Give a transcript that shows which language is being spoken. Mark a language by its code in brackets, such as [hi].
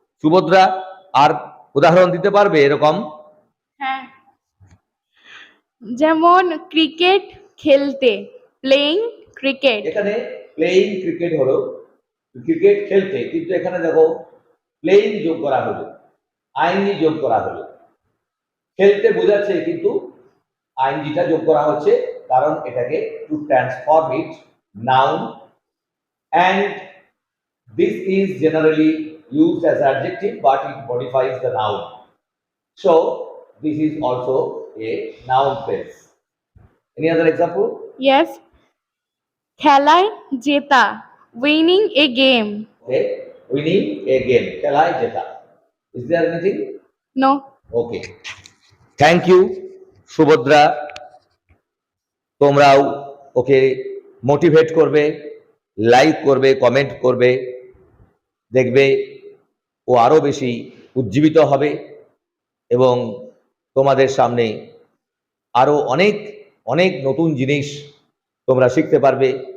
[bn] সুভদ্রা আর উদাহরণ দিতে পারবে এরকম? হ্যাঁ, যেমন ক্রিকেট খেলতে, [en] Playing cricket. [bn] এখানে প্লেইং ক্রিকেট হলো ক্রিকেট খেলতে, কিন্তু এখানে দেখো প্লেইং যোগ করা হলো, আইনজি যোগ করা হলো। খেলতে বোঝাচ্ছে কিন্তু আইনজিটা যোগ করা হচ্ছে, কারণ এটাকে [en] To transform it noun, and this is generally used as adjective but it modifies the noun, so this is also a noun phrase. Any other example? Yes, [bn] খেলায় জেতা, [en] Winning a game. Okay, winning a game, [bn] খেলায় জেতা। [en] Is there anything? No. Okay, thank you Subhadra. [bn] তোমরাও ওকে motivate করবে, like করবে, comment করবে, দেখবে ও আরো বেশি উজ্জীবিত হবে এবং তোমাদের সামনে আরো অনেক অনেক নতুন জিনিস তোমরা শিখতে পারবে।